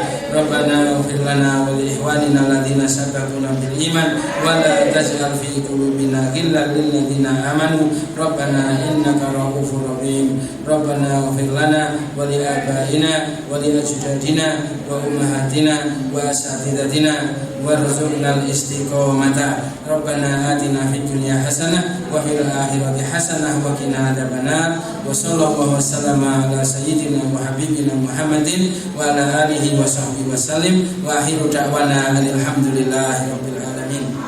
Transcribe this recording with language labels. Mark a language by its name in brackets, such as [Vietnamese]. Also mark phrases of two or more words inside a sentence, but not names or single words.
[Arabic] ربنا اغفر لنا ولإخواننا الذين سبقونا بالإيمان ولا تجعل في قلوبنا غلا للذين آمنوا. ربنا إنك رءوف رحيم ربنا اغفر لنا ولآبائنا ولأجدادنا وأمهاتنا وأساتذتنا وارزقنا الاستقامة. ربنا آتنا في الدنيا حسنة وفي الآخرة حسنة وقنا عذاب النار. وصلى الله وسلم على سيدنا وحبيبنا محمد وعلى آله وصحبه وسلم. وآخر دعوانا الحمد لله رب العالمين.